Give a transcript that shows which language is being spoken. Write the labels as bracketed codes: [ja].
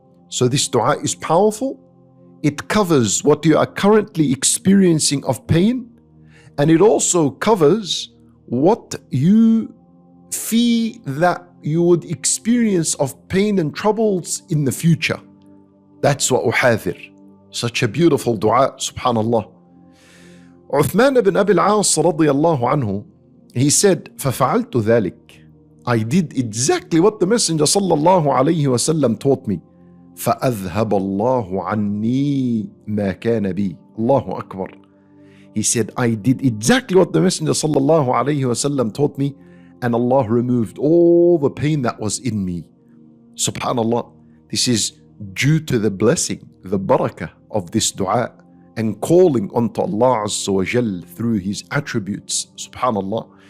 [en] So this dua is powerful. It covers what you are currently experiencing of pain, and it also covers what you fear that you would experience of pain and troubles in the future. That's what uhathir. Such a beautiful dua, subhanallah. Uthman ibn Abi al-As radiyallahu anhu, he said, [ar] فَفَعَلْتُ ذَلِكَ. [en] I did exactly what the Messenger sallallahu alayhi wasallam taught me. [ar] فَأَذْهَبَ اللَّهُ عَنِّي مَا كَانَ بِي. Allahu Akbar. [en] He said, I did exactly what the Messenger sallallahu alayhi wasallam taught me, and Allah removed all the pain that was in me. Subhanallah. This is due to the blessing, the barakah of this dua and calling unto Allah Azza wa Jal through His attributes. Subhanallah.